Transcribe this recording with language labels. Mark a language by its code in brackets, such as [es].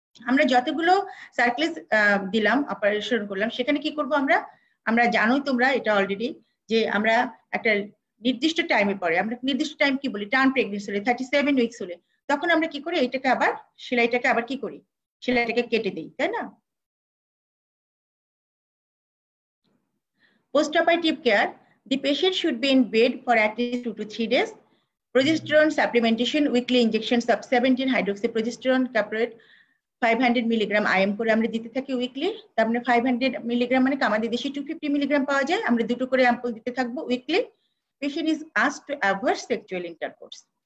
[bn] আমরা যতগুলো সার্কুলেজ দিলাম অপারেশন করলাম, সেখানে কি করব আমরা জানোই তোমরা এটা অলরেডি, যে আমরা একটা নির্দিষ্ট টাইমে পরে, আমরা নির্দিষ্ট টাইম কি বলি, টার্ম প্রেগনেন্সি হলে 37 উইকস হলে, তখন আমরা কি করি, এটাকে আবার সেলাইটাকে আবার কি করি, সেলাইটাকে কেটে দিই, তাই না। [en] Post-operative care, the patient should be in bed for at least 2 to 3 days. Progesterone supplementation, weekly injections of 17-hydroxyprogesterone caprate [bn] 500 milligram IM করে আমরা দিতে থাকি উইকলি। তার মানে 500 মিলিগ্রাম মানে আমাদের দেশে 250 মিলিগ্রাম পাওয়া যায়, আমরা দুটো করে অ্যাম্পুল দিতে থাকবো weekly. [en] Patient is asked to avoid sexual intercourse.